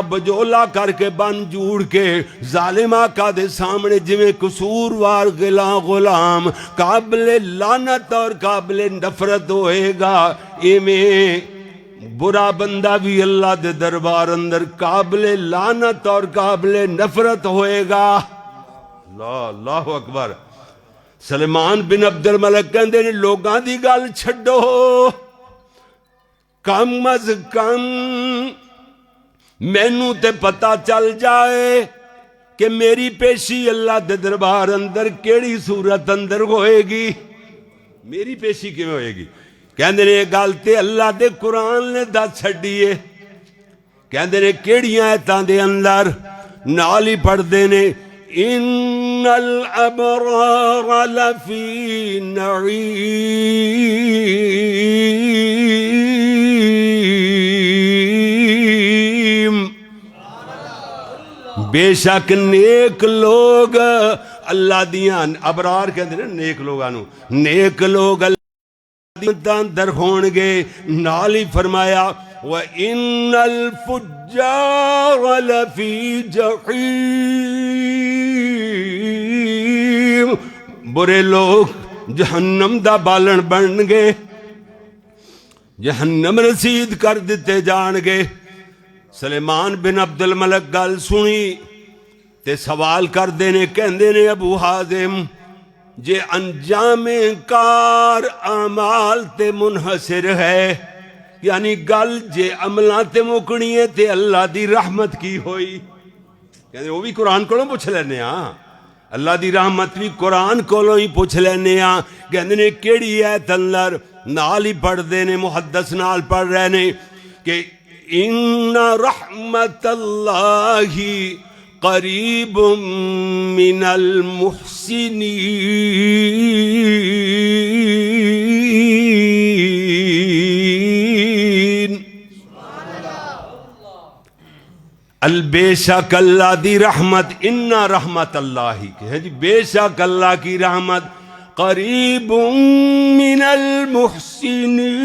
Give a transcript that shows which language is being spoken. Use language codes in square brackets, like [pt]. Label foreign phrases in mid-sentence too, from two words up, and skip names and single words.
[pa] بجولا کر کے بن جوڑ کے ظالم آقا دے سامنے جویں قصوروار غلام قابل لعنت اور قابل نفرت ہوئے گا ایویں برا بندہ بھی اللہ دے دربار اندر قابل لعنت اور قابل نفرت ہوئے گا [ar] اللہ اکبر [pa] سلیمان بن عبد الملک کہندے نے لوگاں دی گل چھڈو کم از کم مینوں تے پتہ چل جائے کہ میری پیشی اللہ دے دربار اندر کیڑی صورت اندر ہوئے گی میری پیشی کیویں ہوئے گی کہندے نے گل تے اللہ دے قرآن نے دس چھڈی ہے کہندے نے کیڑیاں ایتاں دے اندر نال ہی پڑھدے نے [ar] ان الابرار لفی نعیم [pa] بے شک نیک لوگ اللہ دیاں ابرار کہتے ہیں نیک لوگانو نیک لوگ اللہ دیاں در ہونگے نالی فرمایا [ar] وَإِنَّ الْفُجَّارَ لَفِي [pa] جَحِيمٍ برے لوگ جہنم دا بالن بن گے جہنم رسید کر دیتے جان گے سلیمان بن عبد الملک گل سنی تے سوال کر دینے کہندے نے ابو حازم جے انجام کار اعمال تے منحصر ہے یعنی گل جے عملاں تے مکنی ہے تے اللہ دی رحمت کی ہوئی کہندے وہ بھی قرآن کولوں پوچھ لینے ہاں اللہ دی رحمت بھی قرآن کولوں ہی پوچھ لینے ہاں کہندے نے کیڑی ایت اندر نال ہی پڑھ دینے محدث نال پڑھ رہے نے کہ [ar] ان رحمت اللہ قریب من المحسنین [pa] بے شک اللہ دی رحمت [ar] ان رحمت اللہ [pa] ہے جی [ur] بے شک اللہ کی رحمت [ar] قریب من المحسنین